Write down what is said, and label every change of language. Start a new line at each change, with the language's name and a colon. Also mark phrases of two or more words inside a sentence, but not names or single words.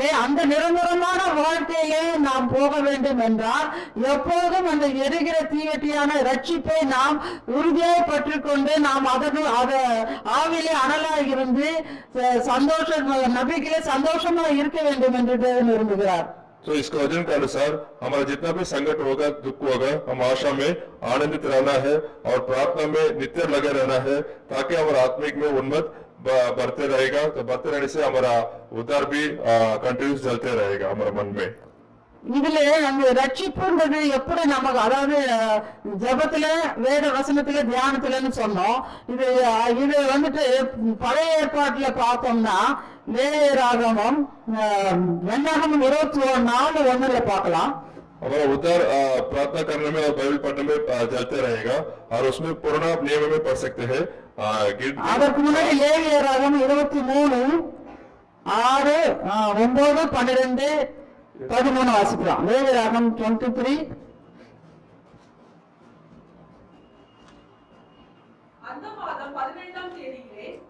Tamil: அந்த நிரந்தரமான வாழ்க்கையிலே நாம் போக வேண்டும் என்றால் எப்போதும் அந்த எரிகிற தீவெட்டியான ரட்சிப்பை நாம் உறுதியாய் பற்றிக்கொண்டு நாம் ஆவிலே அனலா இருந்து சந்தோஷ நம்பிக்கையிலே சந்தோஷமா இருக்க வேண்டும் என்று தேவன் விரும்புகிறார்.
Hindi: तो इसके वचन के अनुसार हमारा जितना भी संकट होगा, दुख होगा, हम आशा में आनंदित रहना है और प्रार्थना में नित्य लगे रहना है, ताकि हमारा आत्मिक में उन्नत बढ़ते रहेगा। तो बढ़ते रहने से हमारा उद्धार भी कंटिन्यूस चलते रहेगा हमारे मन में।
Tamil: இதுல அந்த ரட்சிப்புன்றது எப்படி நமக்கு, அதாவது ஜபத்துல வேத வசனத்துல தியானத்துலன்னு சொன்னோம். இது வந்துட்டு பழைய ஏற்பாட்டுல பார்த்தோம்னா லேவியராகமம் என்னாகமம் 24:1 பார்க்கலாம்.
Hindi: हमारा उद्धार प्रार्थना करने में और बाइबल पढ़ने में चलते रहेगा और उसमें पुराना नियम में पढ़ सकते हैं।
Tamil: அதற்கு முன்னாடி லேவியராகமம் 23:6, 9, 12, 13 வாசிக்கலாம். லேவியராகமம் 23. அந்த மாதம் 15ஆம் தேதியிலே